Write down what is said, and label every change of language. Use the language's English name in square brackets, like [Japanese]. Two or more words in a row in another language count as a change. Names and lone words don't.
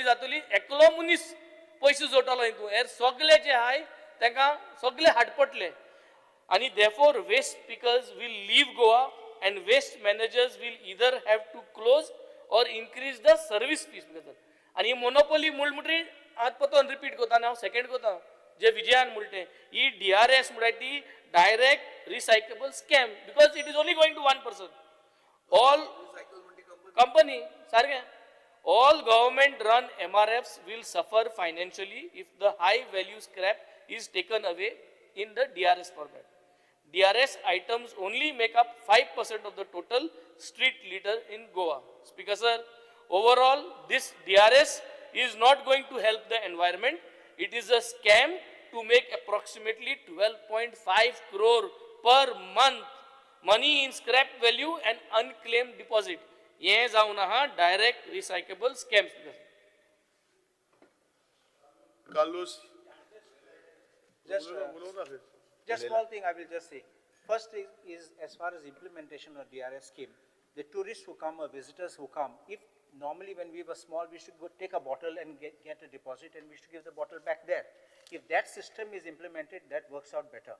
[Konkani] जातली एकलो मनीस पयशे जोडटलो हितून हेर सगळे जे आहाय तांकां सगळे हाडपटले आनी [English] therefore waste pickers will leave Goa and waste managers will either have to close or increase the service fees [Konkani] आनी मोनोपोली म्हणटरी आज पतोन रिपीट करता आनी हांव सेकंड करता जे विजयान म्हणटे ही DRS म्हणटा ती [English] direct recyclable scam because it is only going to one person all company सारकें all government run MRFs will suffer financially if the high value scrap is taken away in the DRS format. DRS items only make up 5% of the total street litter in Goa. Speaker sir, overall this DRS is not going to help the environment. It is a scam to make approximately 12.5 crore per month money in scrap value and unclaimed deposit. [Konkani] ये जाऊन आहा [English] direct recyclable scams [Konkani] कार्लोस [English] Just, [Konkani] बोलव ना रे. [English] just small thing I will just say. First is as far as implementation of DRS scheme, the tourists who come or visitors who come, if normally when we were small, we should go take a bottle and get a deposit and we should give the bottle back there. If that system is implemented, that works out better.